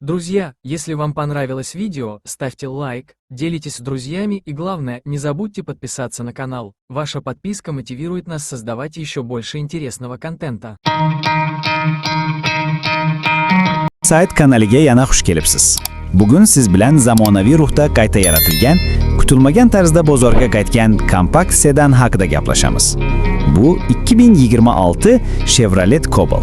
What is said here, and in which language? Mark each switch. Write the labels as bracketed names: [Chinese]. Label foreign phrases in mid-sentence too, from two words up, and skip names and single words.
[Russian] Друзья, если вам понравилось видео, ставьте лайк, делитесь с друзьями и главное, не забудьте подписаться на канал. Ваша подписка мотивирует нас создавать еще больше интересного контента. [Uzbek] Sayt kanaliga yana xush kelibsiz. Bugun siz bilan zamonaviy ruhda qayta yaratilgan, kutilmagan tarzda bozorga qaytgan kompakt sedan haqida gaplashamiz. Bu 2026 Chevrolet Cobalt.